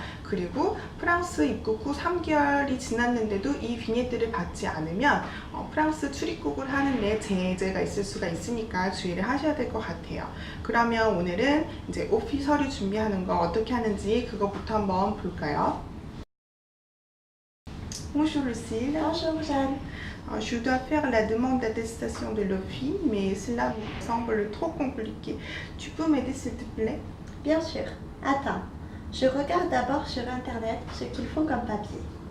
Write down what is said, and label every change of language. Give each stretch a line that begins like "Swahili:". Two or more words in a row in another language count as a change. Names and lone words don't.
Korean: 그리고 프랑스 입국 후 3개월이 지났는데도 이 비녜뜨를 받지 않으면 프랑스 출입국을 하는데 제재가 있을 수가 있으니까 주의를 하셔야 될 것 같아요. 그러면 오늘은 이제 오피 서류 준비하는 거 어떻게 하는지 그거부터 한번 볼까요?
French: Bonjour Lucille. Bonjour Jeanne. Je dois faire la demande d'attestation de l'OFI, mais cela me semble trop compliqué. Tu peux m'aider s'il te plaît? Bien sûr. Attends. Je regarde d'abord sur internet ce qu'il faut comme papier.